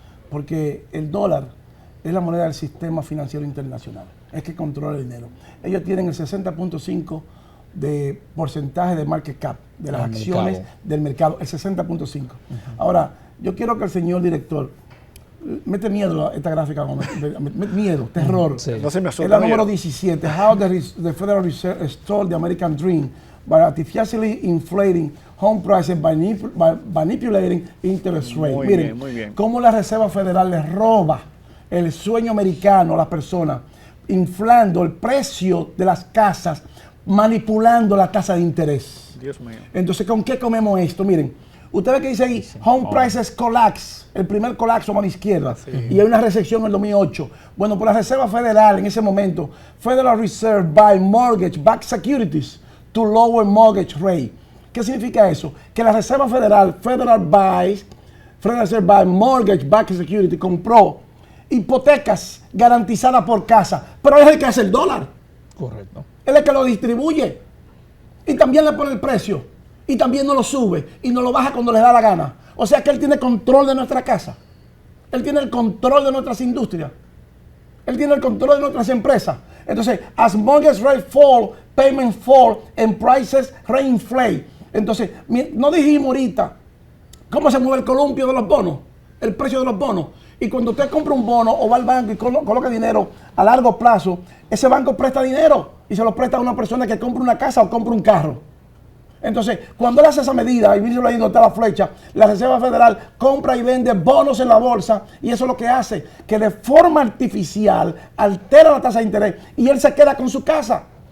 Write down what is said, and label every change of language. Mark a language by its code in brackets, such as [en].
[es] Porque el dólar es la moneda del sistema financiero internacional. Es que controla el dinero. Ellos tienen el 60.5% de porcentaje de market cap, de las acciones del mercado, el 60.5%. Ahora, yo quiero que el señor director, mete miedo a esta gráfica, miedo, terror. Sí. No se me asusta. Es la número 17, [en] How the Federal Reserve Stole the American Dream by artificially inflating home prices by manipulating interest rate. [es] Miren, muy bien. Cómo la Reserva Federal les roba el sueño americano a las personas, inflando el precio de las casas, manipulando la tasa de interés. Dios mío. Entonces, ¿con qué comemos esto? Miren, usted ve que dice ahí, [en] home prices collapse, [es] el primer colapso a la izquierda, y hay una recesión en el 2008. Bueno, por la Reserva Federal en ese momento, [en] Federal Reserve buy mortgage-backed securities to lower mortgage rate. [es] ¿Qué significa eso? Que la Reserva Federal, [en] Federal Reserve buy mortgage-backed security, [es] compró hipotecas garantizadas por casa, pero es el que hace el dólar. Correcto. Él es el que lo distribuye y también le pone el precio y también no lo sube y no lo baja cuando le da la gana. O sea que él tiene control de nuestra casa, él tiene el control de nuestras industrias, él tiene el control de nuestras empresas. Entonces, [en] as mortgage rates fall, payments fall and prices reinflate. [es] Entonces, no dijimos ahorita cómo se mueve el columpio de los bonos, el precio de los bonos. Y cuando usted compra un bono o va al banco y coloca dinero a largo plazo, ese banco presta dinero y se lo presta a una persona que compra una casa o compra un carro. Entonces, cuando él hace esa medida, y mírenlo ahí donde está la flecha, la Reserva Federal compra y vende bonos en la bolsa y eso es lo que hace, que de forma artificial altera la tasa de interés y él se queda con su casa.